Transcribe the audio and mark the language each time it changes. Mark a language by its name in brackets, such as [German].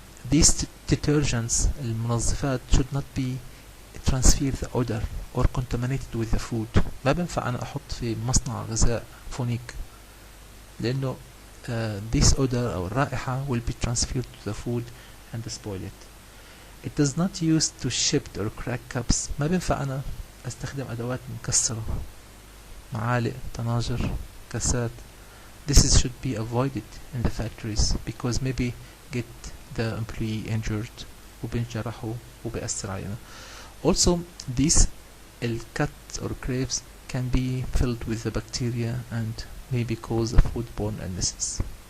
[English] These detergents المنظفات should not be transfer the odor or contaminated with the food. [Arabic] ما بنفع أنا أحط في مصنع غذاء فونيك لأنه [English] this odor [Arabic] أو الرائحة [English] will be transferred to the food and spoil it. It does not use to chipped or cracked cups. [Arabic] ما بنفع أنا أستخدم أدوات مكسرة، معالق، طناجر، كاسات. [English] This should be avoided in the factories because maybe get the employee injured [Arabic] وبنجرحوا وبيأثر علينا. [English] Also these cuts or grapes can be filled with the bacteria and maybe cause foodborne illnesses.